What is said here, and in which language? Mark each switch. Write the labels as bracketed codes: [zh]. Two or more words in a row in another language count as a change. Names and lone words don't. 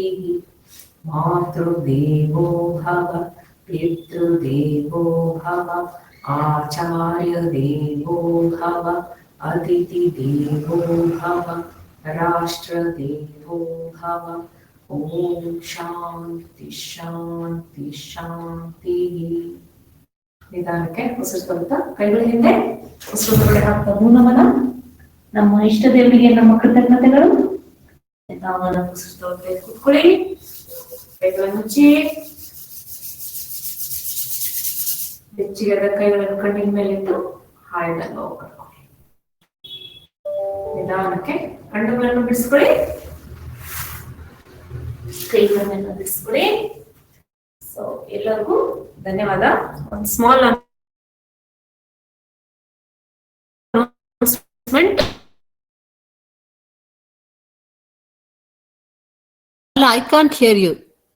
[sa] ಮಾತೃದೇವೋ ಭವ, ಪಿತೃದೇವೋ ಭವ, ಆಚಾರ್ಯ ದೇವೋ ಭವ, ಅತಿಥಿ ದೇವೋ ಭವ, ರಾಷ್ಟ್ರ ದೇವೋ ಭವ. ಓಂ ಶಾಂತಿ ಶಾಂತಿ ಶಾಂತಿ. [kn] ನಿಧಾನಕ್ಕೆ ಉಸಿರು ತಗೊಳ್ತಾ ಕೈಗಳ ಹಿಂದೆ ಉಸಿರು ಹೊರಗಡೆ ಹಾಕ್ತಾ ನಮನ. ನಮ್ಮ ಇಷ್ಟ ದೇವರಿಗೆ ನಮ್ಮ ಕೃತಜ್ಞತೆಗಳು. ನಿಧಾನ ಕೂತ್ಕೊಳ್ಳಿ, ಕೈಗಳನ್ನು ಮುಚ್ಚಿ, ಬೆಚ್ಚಗಾದ ಕೈಗಳನ್ನು ಕಣ್ಣಿನ ಮೇಲೆ ಇಟ್ಟು ಹಾಯ್ದ ನೋವು ಕರ್ಕೊಳ್ಳಿ. ನಿಧಾನಕ್ಕೆ ಕಣ್ಣುಗಳನ್ನು ಬಿಡಿಸ್ಕೊಳ್ಳಿ, ಕೈಗಳನ್ನು ಬಿಡಿಸ್ಕೊಳ್ಳಿ. ಸೊ ಎಲ್ಲರಿಗೂ ಧನ್ಯವಾದ. ಒಂದು [en] small announcement. I can't hear you.